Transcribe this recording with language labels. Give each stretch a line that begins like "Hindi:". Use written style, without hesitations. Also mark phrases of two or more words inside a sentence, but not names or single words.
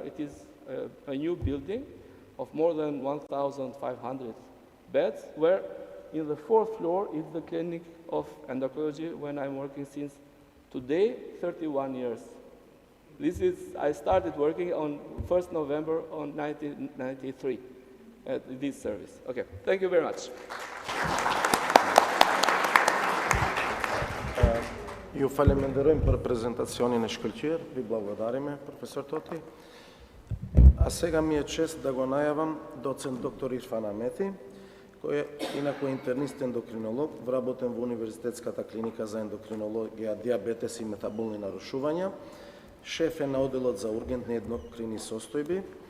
English: It is a new building of more than 1,500 beds, where in the 4th floor is the clinic of endocrinology when I'm working since today, 31 years. I started working on 1st November on 1993 at this service. Okay, thank you very much.
Albanian: Ju falenderojmë për prezentacionin e shkëlqyer,
Macedonian: vi благодариме, професор Тоти. А сега ми е чест да го најавам доцент доктор Ирфан Амети, кој е инаку интернист ендокринолог, вработен во Универзитетската клиника за ендокринологија, диабетес и метаболни нарушувања, шеф е на оделот за ургентни ендокрини состојби,